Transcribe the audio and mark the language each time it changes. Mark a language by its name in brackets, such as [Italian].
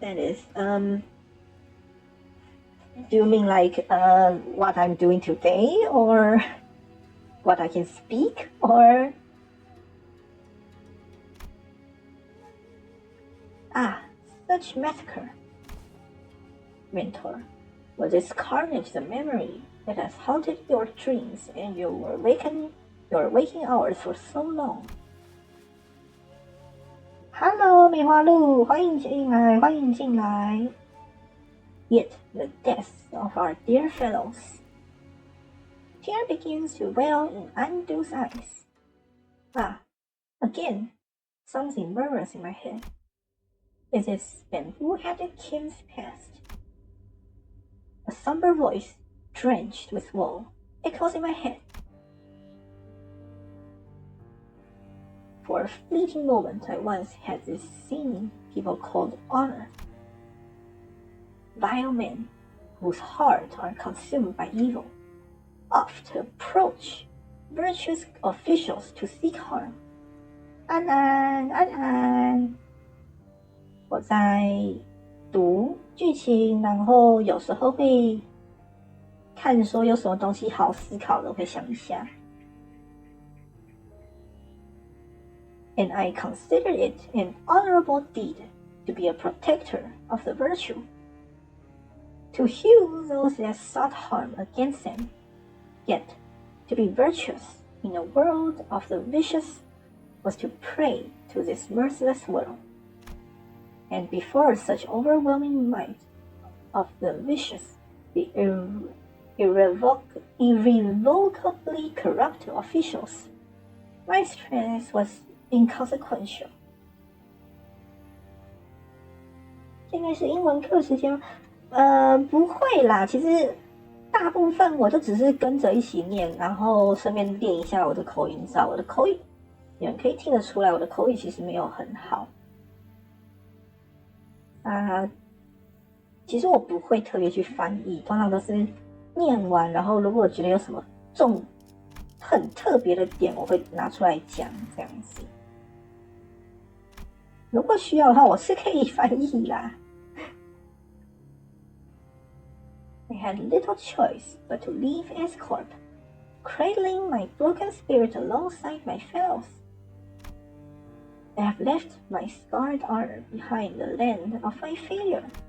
[English] That is, do you mean like what I'm doing today, or what I can speak, or such massacre, mentor? Was this carnage the memory that has haunted your dreams and your waking hours for so long? Hello, [Chinese] 梅花鹿，欢迎进来，欢迎进来。 [English] Yet the deaths of our dear fellows. Tear begins to well in Andu's eyes. Again, something murmurs in my head. Is this bamboo-headed king's past? A somber voice, drenched with woe, echoes in my head. For a fleeting moment, I once had this thing people called honor. Vile men, whose hearts are consumed by evil, oft approach virtuous officials to seek harm. [Chinese] 安安，安安。我在读剧情，然后有时候会看说有什么东西好思考的，我会想一下。 [English] And I consider it an honorable deed to be a protector of the virtue, to hew those that sought harm against them, yet to be virtuous in a world of the vicious was to pray to this merciless world. And before such overwhelming might of the vicious, the irrevocably corrupt officials, my strength was inconsequential. [Chinese] 现在是英文课时间，不会啦。其实大部分我就只是跟着一起念，然后顺便练一下我的口音。知道我的口语，你们可以听得出来，我的口语其实没有很好。其实我不会特别去翻译，通常都是念完，然后如果觉得有什么很特别的点，我会拿出来讲这样子。如果需要的话，我是可以翻译啦。 [English] I had little choice but to leave as corp, cradling my broken spirit alongside my fellows. I have left my scarred honor behind the land of my failure.